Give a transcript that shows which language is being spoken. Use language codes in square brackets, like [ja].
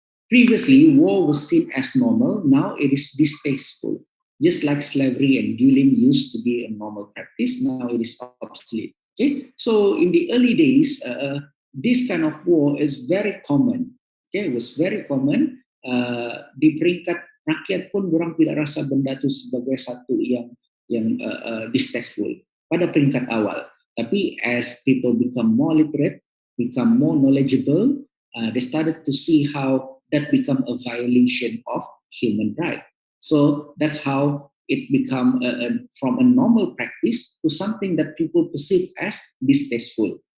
[en] Previously, war was seen as normal. Now it is distasteful. Just like slavery and dueling used to be a normal practice, now it is obsolete. Okay, so in the early days, this kind of war is very common. Okay, it was very common. [ms] Di peringkat rakyat pun orang tidak rasa benda itu sebagai satu yang distasteful pada peringkat awal. [en] Tapi as people become more literate, become more knowledgeable, they started to see how that become a violation of human right. So that's how it become from a normal practice to something that people perceive as distasteful.